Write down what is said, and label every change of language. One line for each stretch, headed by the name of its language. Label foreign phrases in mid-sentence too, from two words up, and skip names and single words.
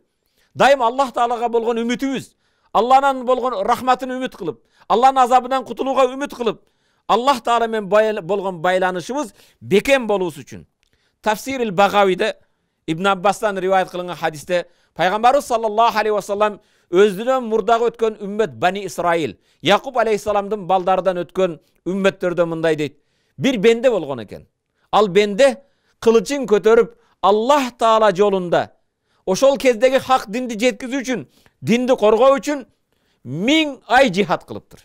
Kyrgyz: Дайым Аллах Таалага болгон үмүтүбүз, Аллахнан болгон рахматын үмүт кылып, Аллахнын азабынан кутулууга үмүт кылып, Аллах Таала менен болгон байланышыбыз бекем болуусу үчүн. Тафсирил Багавиде Ибн Аббастан риваят кылынган хадисте Пайгамбарыбыз
Arabic: صلى الله عليه وسلم
Kyrgyz: өзүнөн мурдагы өткөн үммет Бани Исраил, Якуб алейхиссаламдын балдарынан өткөн үммөттөрдө мындай дейт. Bir bende болгон экен. Ал бенде кылычын көтөрүп Аллах Таала жолунда ошол кездеги хак динди жеткизүү үчүн, динди коргоо үчүн 1000 ай жихад кылыптыр.